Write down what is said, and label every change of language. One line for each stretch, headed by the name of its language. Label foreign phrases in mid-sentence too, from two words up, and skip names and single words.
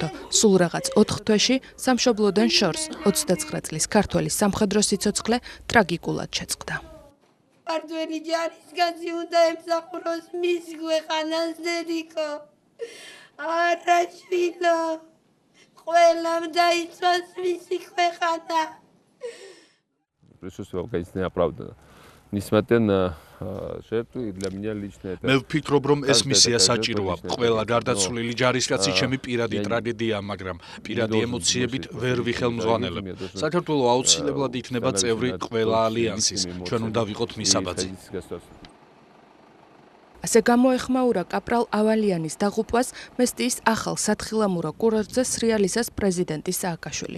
Georgian: სულ რაღაც 4 თვეში სამშობლოდან შორს 29 წლის ქართველი სამხედრო სიცოცხლე ტრაგიკულად შეწყდა. ქართველი ჯარისკაცი უნდა ემსახუროს მის ქვეყანას დედიკო. არაშვილო ყველამ დაიცვას მისი ქვეყანა.
Russian: Присутствие конечно оправдано. Несмотря на жертву и для меня лично это
Georgian: მე ვფიქრობ რომ ეს მისია საჭიროა. ყველა გარდაცვლილი ჯარისკაცი ჩემი პირადი ტრაგედია, მაგრამ პირადი ემოციებით ვერ ვიხელმძღვანელებ. საქართველო აუცილებლად იქნება წევრი ყველა ალიანსის. ჩვენ უნდა ვიყოთ მისაბაძი. ასე გამოეხმაურა კაპრალ ავალიანის დაღუპვას მესტიის ახალ სათხილამურო კურორტზე სრიალისას პრეზიდენტი სააკაშვილი.